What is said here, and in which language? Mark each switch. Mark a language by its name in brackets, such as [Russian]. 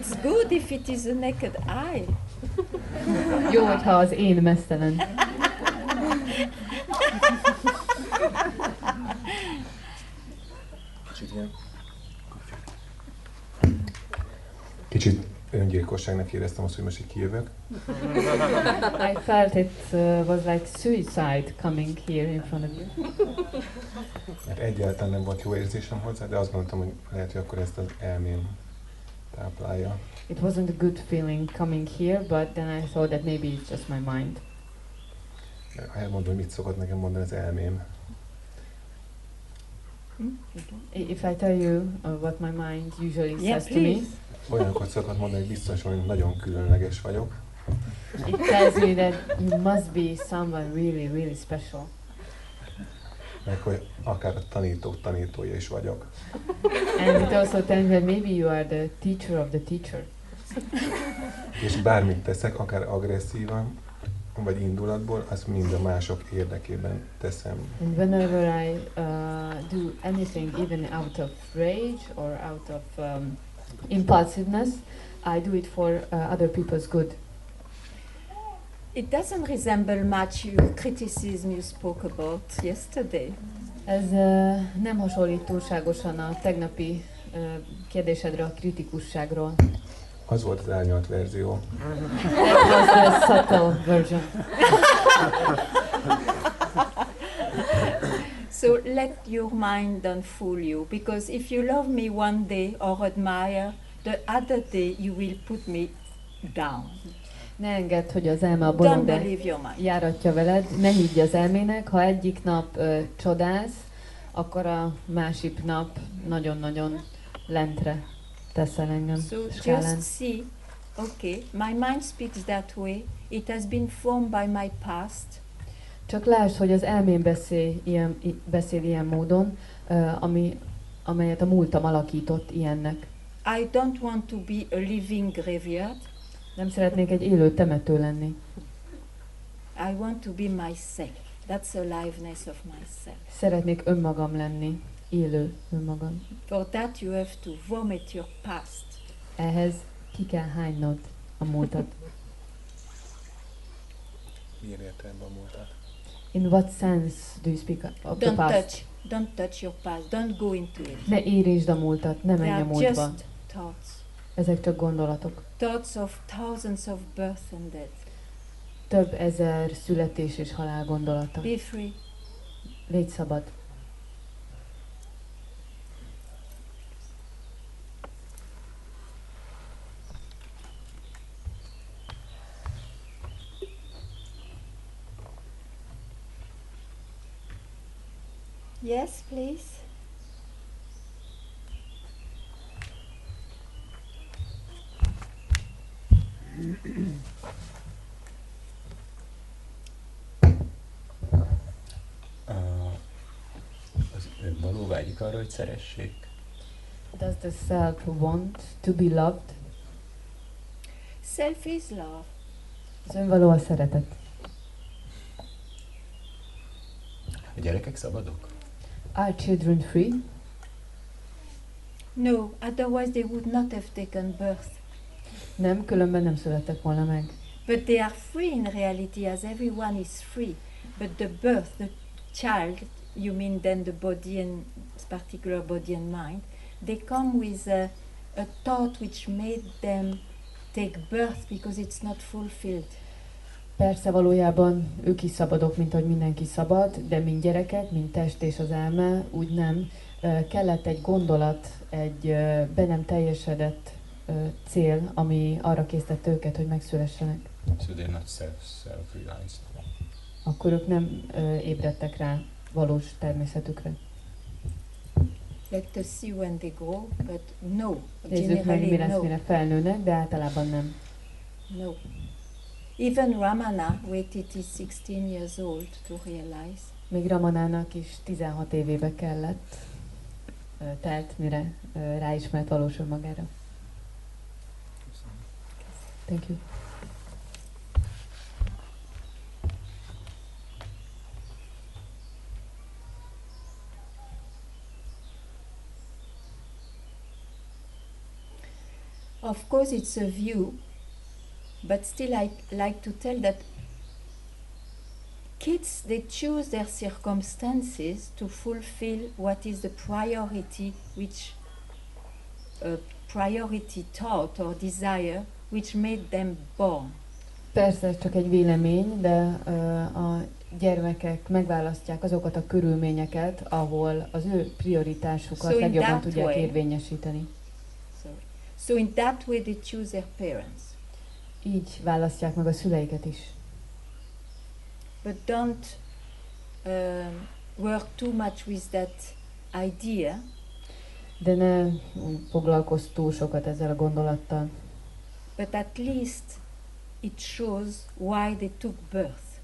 [English] It's good if it is a naked eye. [Hungarian] Jó, hogyha az én meztelen. Kicsit öngyilkosságnak éreztem azt, hogy most így kijövök. [English] I felt it was like suicide coming here in front of you. [Hungarian] Mert egyáltalán nem volt jó érzésem hozzá, de azt gondoltam, hogy lehet, hogy akkor ezt az elmém táplálja. [English] It wasn't a good feeling coming here, but then I thought that maybe it's just my mind. [Hungarian] Ha elmondom, hogy mit szokott nekem mondani az elmém. [English] If I tell you what my mind usually says to me, [Hungarian] Olyanokat szokott mondani, hogy biztos, hogy nagyon különleges vagyok. [English] it tells me that you must be someone really, really special. [Hungarian] Meg hogy akár a tanítója is vagyok. [English] And it also tells me that maybe you are the teacher of the teacher. [Hungarian] És bármit teszek, akár agresszívan, vagy indulatból, azt mind a mások érdekében teszem. [English] And whenever I do anything, even out of rage or out of impulsiveness, I do it for other people's good. It doesn't resemble much your criticism you spoke about yesterday. [Hungarian] Ez nem hasonlít túlságosan a tegnapi kérdésedre, a kritikusságról. Az volt az árnyalt verzió. [English] That was the subtle version. So let your mind don't fool you, because if you love me one day or admire, the other day you will put me down. [Hungarian] Ne engedd, hogy az elme a [English] Don't [Hungarian] bolondra [English] believe your mind. [Hungarian] járatja veled, ne higgy az elmének, ha egyik nap csodálsz, akkor a másik nap nagyon-nagyon lentre teszel engem [English] So [Hungarian] skálán. [English] just see, okay, my mind speaks that way. It has been formed by my past. [Hungarian] Csak lásd, hogy az elmém beszél ilyen módon, amelyet a múltam alakított ilyennek. [English] I don't want to be a living graveyard. [Hungarian] Nem szeretnék egy élő temető lenni. [English] I want to be myself. That's the aliveness of myself. [Hungarian] Szeretnék önmagam lenni, élő önmagam. [English] For that you have to vomit your past. [Hungarian] Ehhez ki kell hánynod a múltat. Milyen értelemben a múltat? [English] In what sense do you speak of the past? Don't touch your past. Don't go into it. [Hungarian] Ne érintsd a múltat, ne [English] They [Hungarian] menj a [English] are [Hungarian] múltba. [English] just thoughts. [Hungarian] Ezek csak gondolatok. [English] Thoughts of thousands of birth and death. [Hungarian] Több ezer születés és halál gondolata. [English] Be free. [Hungarian] Légy szabad. [English] Yes, please. [Hungarian] Az önvaló vágyik arra, hogy szeressék. [English] Does the self want to be loved? Self is love. [Hungarian] Az önvaló a szeretet. A gyerekek szabadok? [English] Are children free? No, otherwise they would not have taken birth. [Hungarian] Nem, különben nem születtek volna meg. [English] But they are free in reality, as everyone is free. But the birth, the child, you mean then the body and particular body and mind, they come with a thought which made them take birth because it's not fulfilled. [Hungarian] Persze valójában ők is szabadok, mint ahogy mindenki szabad, de mint gyerekek, mint test és az elme, úgy nem. Kellett egy gondolat, egy be nem teljesedett cél, ami arra késztette őket, hogy megszülessenek. [English] So they're not self-realized. [Hungarian] Akkor ők nem ébredtek rá valós természetükre. [English] Let us see when they grow, but no. [Hungarian] Nézzük meg, mi [English] Generally, [Hungarian] lesz, [English] no. [Hungarian] mire felnőnek, de általában nem. [English] No. Even Ramana waited till 16 years old to realize. [Hungarian] Még Ramanának is 16 évébe kellett, telt, mire ráismert valós önmagára. [English] Thank you. Of course, it's a view, but still I like to tell that kids, they choose their circumstances to fulfill what is the priority which priority thought or desire which made them born. [Hungarian] Persze ez csak egy vélemény, de a gyermekek megválasztják azokat a körülményeket, ahol az ő prioritásukat [English] So in [Hungarian] legjobban [English] that [Hungarian] tudják [English] way- [Hungarian] érvényesíteni. [English] So in that way they choose their parents. [Hungarian] Így választják meg a szüleiket is. [English] But don't work too much with that idea, [Hungarian] De ne foglalkozz túl sokat ezzel a gondolattal. [English] but at least it shows why they took birth.